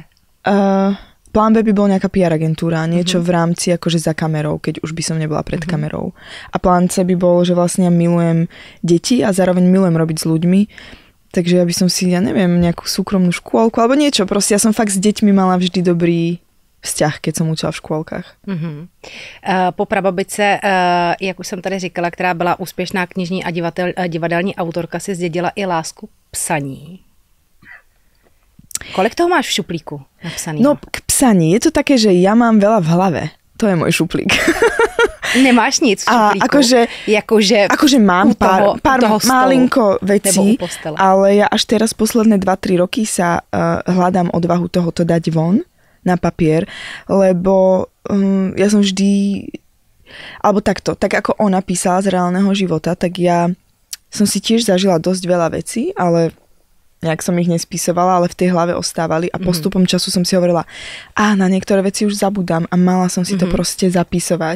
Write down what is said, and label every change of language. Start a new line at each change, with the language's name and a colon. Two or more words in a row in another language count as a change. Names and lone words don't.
Slovak: Plán B by bol nejaká PR agentúra, niečo v rámci akože za kamerou, keď už by som nebola pred kamerou. A plán C by bol, že vlastne ja milujem deti a zároveň milujem robiť s ľuďmi. Takže ja by som si, ja neviem, nejakú súkromnú škôlku alebo niečo. Proste ja som fakt s deťmi mala vždy dobrý vzťah, keď som učila v škôlkách.
Czech: Po prababičce, jak už jsem tady říkala, která byla úspěšná knižní a divadelní autorka, si zdědila i lásku k psaní. Kolik toho máš v šuplíku napsaného?
Slovak: No, k písaní je to také, že ja mám veľa v hlave. To je môj šuplík.
Czech: Nemáš nic v šuplíku?
Slovak: Akože mám pár malinko vecí, ale ja až teraz posledné 2-3 roky sa hľadám odvahu tohoto dať von na papier, lebo ja som vždy, alebo takto, tak ako ona písala z reálneho života, tak ja som si tiež zažila dosť veľa vecí, ale nejak som ich nespisovala, ale v tej hlave ostávali a postupom času som si hovorila, na niektoré veci už zabudám a mala som si to proste zapisovať.